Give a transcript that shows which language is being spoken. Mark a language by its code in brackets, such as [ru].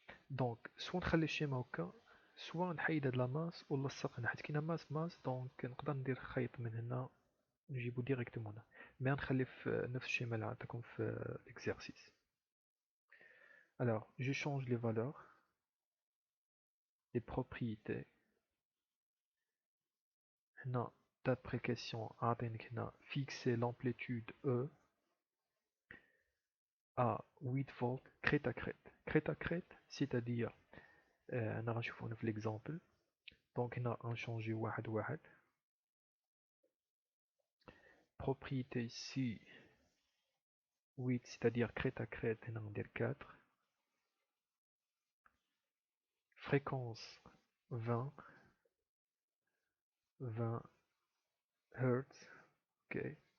[ar] دونك سوا نخلي الشيما هكا سوا نحيد هاد لا ماس ونلصق هنا حيت كاينه ماس دونك نقدر ندير خيط من هنا نجيبو ديريكتومون هنا مي نخلي في نفس الشيما اللي عطاكم في l'exercice. [fr] Alors, je change les valeurs, les propriétés. [ar] هنا d'après question عاطينك هنا [fr] fixer l'amplitude E à 8 volts crête à crête. Crête à crête, c'est-à-dire [ar] أنا غنشوفو هنا في [fr] l'exemple. Donc [ar] هنا غنشونجي واحد واحد. [fr] Propriété ici 8, c'est-à-dire crête à crête, [ar] هنا غندير 4. [fr] Fréquence 20 Hz. Ok.